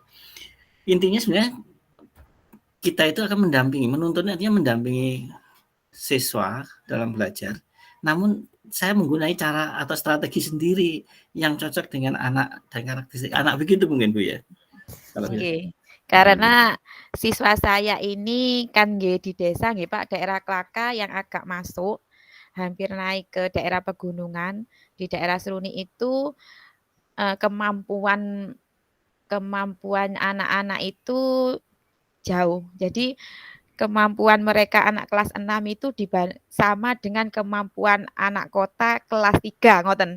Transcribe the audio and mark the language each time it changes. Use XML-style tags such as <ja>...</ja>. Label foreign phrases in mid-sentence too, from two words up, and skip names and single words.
<id>Intinya sebenarnya kita itu akan mendampingi, menuntun artinya mendampingi siswa dalam belajar. Namun saya menggunakan cara atau strategi sendiri yang cocok dengan anak dan karakteristik anak begitu mungkin Bu ya. Oke. Karena siswa saya ini kan di desa nggih Pak, daerah Klaka yang agak masuk hampir naik ke daerah pegunungan. Di daerah Seruni itu kemampuan kemampuan anak-anak itu jauh. Jadi kemampuan mereka anak kelas 6 itu sama dengan kemampuan anak kota kelas 3 ngoten.</id>